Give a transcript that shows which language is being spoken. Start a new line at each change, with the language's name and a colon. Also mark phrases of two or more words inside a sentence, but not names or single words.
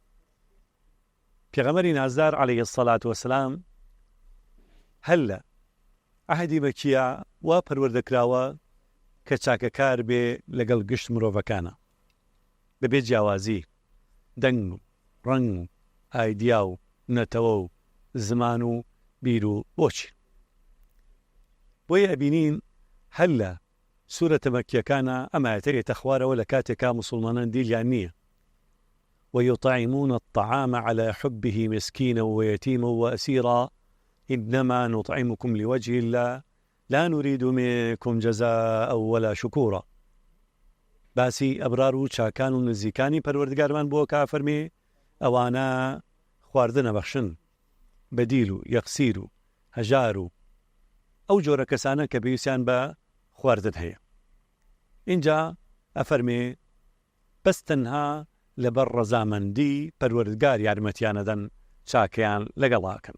Central Kurdish: پێغەمبەری نازدار
Arabic: عەلەیهی السەڵات وەسەلام
Central Kurdish: هەر لە عەهدی مەکیە وا پەروەردەکراوە کە چاکەکار بێ لەگەڵ گشت مرۆڤەکانە، بەبێ جیاوازی، دەنگ و ڕەنگ و ئایدیا و نەتەوە و زمان و بیر و بۆچی. بۆیە ئەبینین هەر لە سوورەتە مەکیەکانە ئەم ئایەتە ئێتە خوارەوە لە کاتێکا موسڵمانان دیلیان نییە.
Arabic: ويطعمون الطعام على حبه مسكينا ويتيما وأسيرا إنما نطعمكم لوجه الله لا نريد منكم جزاء ولا شكورا.
Central Kurdish: باسی ئەبرار و چاکان و نزیکانی پەروەردگارمان بۆ کافەرمێ ئەوانە خواردنە بەخشن بە دیل و یەخسیر و هەژار و ئەو جۆرە کەسانە کە پێویستیان بە خواردن هەیە. اینجا ئەفەرمێ بەس تەنها لەبەر ڕەزامەندی پەروەردگار یارمەتیانەدەن چاکەیان لەگەڵاکەن.